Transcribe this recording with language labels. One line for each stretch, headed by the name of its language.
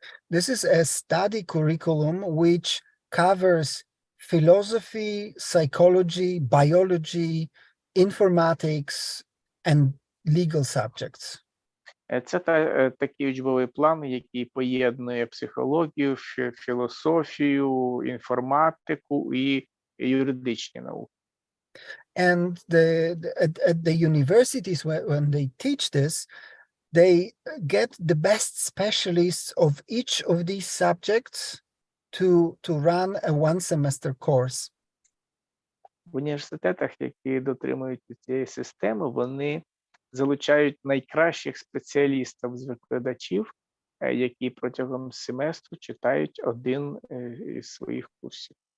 English: This is a study curriculum which covers philosophy, psychology, biology, informatics, and legal subjects.
Ukrainian: Це такий учбовий план, який поєднує психологію, філософію, інформатику і юридичні науки.
English: And at the universities, when they teach this, they get the best specialists of each of these subjects to run a one-semester course.
Ukrainian: В університетах, які дотримуються цієї системи, вони залучають найкращих спеціалістів з викладачів, які протягом семестру читають один із своїх курсів.